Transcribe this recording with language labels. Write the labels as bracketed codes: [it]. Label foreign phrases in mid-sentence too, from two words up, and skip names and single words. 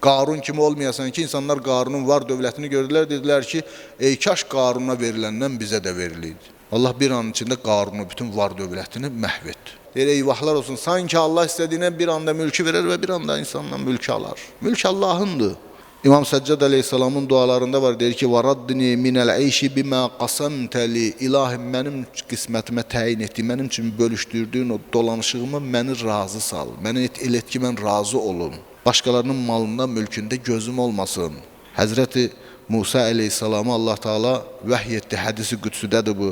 [az] Qarun kimi olmayasan ki, insanlar Qarunun var dövlətini gördülər, dedilər ki, ey kaş Qaruna veriləndən bizə də veriliydi. Allah bir an içində Qarunu, bütün var dövlətini məhv etdi. Deyir, eyvahlar olsun, sanki Allah istədiyinə bir anda mülkü verir və bir anda insandan mülkü alar. Mülk Allahındır. İmam Səccad Aleyhisselamın dualarında var, deyir ki, [ar] وَرَدِّنِي مِنَ الْعَيْشِ بِمَا قَسَمْتَ لِي [az] İlahim, mənim qismətimə təyin etdiyi, mənim üçün bölüşdürdüyün o dolanışığımı məni razı sal. Məni elə et ki, mən razı olum. Başqalarının malında, mülkündə gözüm olmasın. Həzrəti Musa Aleyhisselamı Allah Teala vəhy etdi, hədisi qüdsüdədir bu.